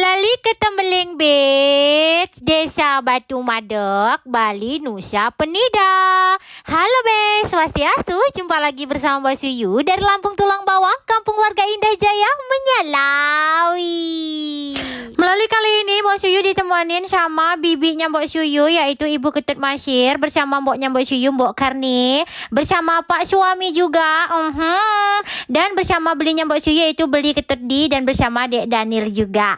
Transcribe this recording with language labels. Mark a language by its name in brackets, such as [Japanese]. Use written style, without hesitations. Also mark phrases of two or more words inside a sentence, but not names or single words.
[Indonesian] ke Tembeling Beach, Desa Batu Madok, Bali, Nusa Penida. Halo Bes, swastiastu, jumpa lagi bersama Mbak Suyu dari Lampung Tulang Bawang, Kampung Warga Indah Jaya, Menyalawi. Melalui kali ini Mbak Suyu ditemenin sama bibinya Mbak Suyu, yaitu Ibu Ketut Masyir, bersama mboknya Mbak Suyu, Mbok Karni, bersama Pak suami juga, dan bersama belinya Mbak Suyu yaitu Beli Ketut Di, dan bersama Dek Daniel juga.